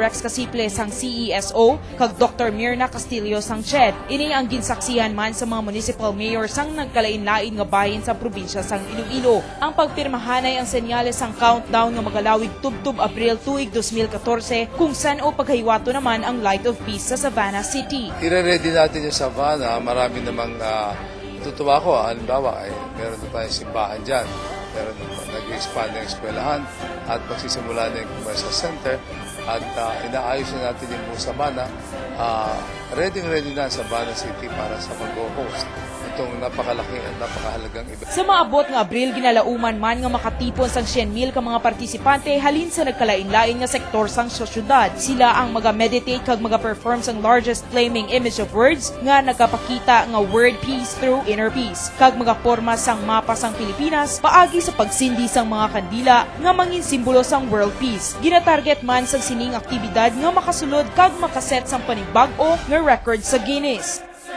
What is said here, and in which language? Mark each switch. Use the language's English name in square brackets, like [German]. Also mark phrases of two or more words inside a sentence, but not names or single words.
[Hiligaynon] Rex Casiple sang CESO, kag Dr. Mirna Castillo sang CHED. Ini ang ginsaksihan man sa mga municipal mayor sang nagkalain-lain nga bahin sa probinsya sang Iloilo. Ang pagpirmahanay ang senyales sang countdown nga magalawig tubtub Abril tuig 2014 kung saan o paghahiwato naman ang Light of Peace sa Savannah City. [Filipino] I-ready natin yung Savannah. Marami namang tutuwa ko. Halimbawa, meron na tayong simbahan dyan. Meron nag-expand ng eskwelahan at magsisimula na yung commercial center at inaayos na natin yung buong Savannah. Ready na ang Savannah City para sa mag-host itong napakalaking at napakahalagang event. [Hiligaynon] Sa maabot nga Abril, ginalauman man nga makatipon sang 100,000 ka mga partisipante halin sa nagkalain-lain nga sektor sang syudad. Sila ang maga-meditate kag maga-perform sang [English] largest flaming image of words [Hiligaynon] nga nagapakita nga [English] word peace through inner peace. [Hiligaynon] Kag magaporma sang mapa sang Pilipinas paagi sa pagsindi sang mga kandila nga mangin simbolo sang [English] world peace. [Hiligaynon] Ginatarget man sang sining aktibidad nga makasulod kag makaset sang panibag-o nga record sa Guinness.